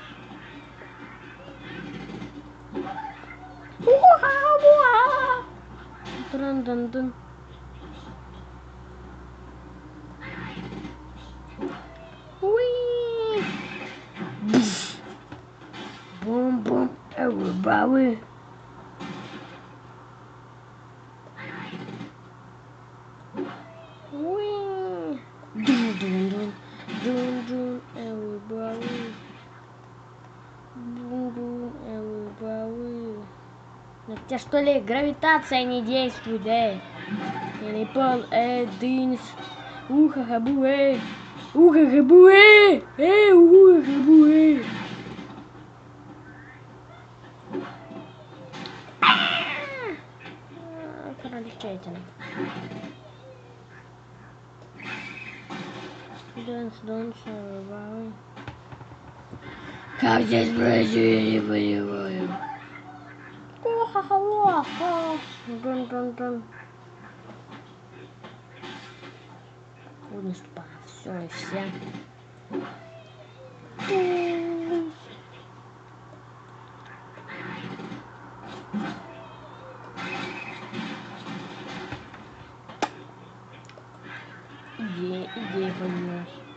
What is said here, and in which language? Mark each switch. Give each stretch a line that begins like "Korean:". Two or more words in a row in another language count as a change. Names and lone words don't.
English: Тран-дан-дан. Уи! Бум-бум, everybody. Уи! Дун-дун-дун, everybody. Бум-бум, everybody.
Russian: На тебя что ли гравитация не действует, эй? Я не понял,
English: дынс. Ухахабу, ухахабу, ухахабу, Пролечайте. Дэнс, everybody.
Russian: Как здесь пройти, я не понимаю. Дун. Наступаю. Все и все. Идея понимаешь.